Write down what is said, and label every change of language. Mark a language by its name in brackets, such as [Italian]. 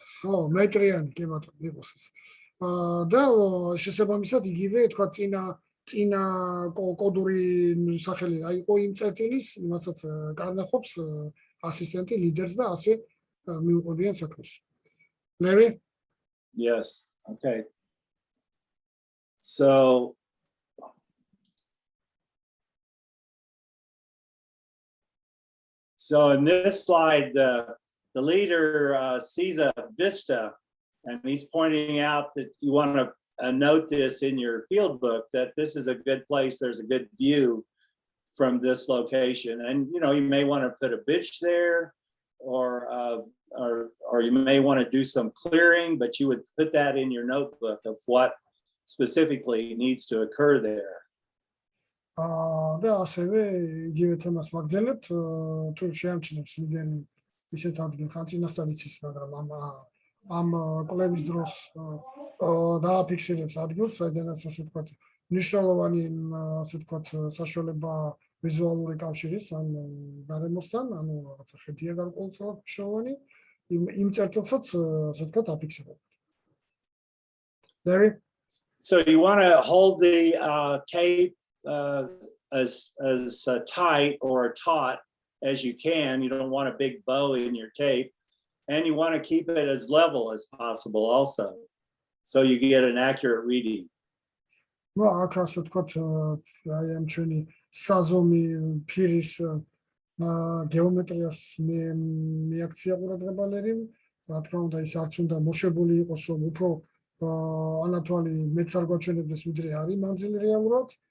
[Georgian] ხო, მეტრიანი კი ბატონო, იყოს ეს. და შესაბამისად იგივე თქვა წინა კოდური სახელი რა იყო იმ წერტილის, იმასაც კარნახობს ასისტენტი ლიდერს და ასე მიუყვებიან საქმეს. [English] Larry? Yes, okay. So in this slide, the leader sees a vista, and he's pointing out that you want to note this in your field book, that this is a good place. There's a good view from this location. And, you know, you may want to put a bench there, or you may want to do some clearing, but you would put that in your notebook of what specifically needs to occur there. [Georgian] და ასევე იგივე თემას ვაგრძელებთ, თუ შეამჩნევს ლიდერი ისეთ ადგილს, ან წინასწარ იცის, მაგრამ ამ კვლევის დროს დააფიქსირებს ადგილს, სადაც ასე ვთქვათ, მნიშვნელოვანი ასე ვთქვათ, საშუალება ვიზუალური კავშირის ან გარემოსთან, ანუ რაღაცა ხედია გარკვეულწილად მნიშვნელოვანი, იმ წერტილსაც ასე ვთქვათ, აფიქსირებთ. [English] Larry? So you want to hold the tape as tight or taut as you can. You don't want a big bow in your tape, and you want to keep it as level as possible also, so you get an accurate reading. [Georgian] Ну, აქ ასე ვთქვათ, აი ამ ჩვენი საზომი ფირის გეომეტრიას მიაქცია ყურადღება ლერიმ, რა თქმა უნდა, ის არც უნდა მოშებული იყოს, რომ უფრო ანათვალი მეც არ გვაჩვენებდეს, ვიდრე არის მანძილი რეალურად.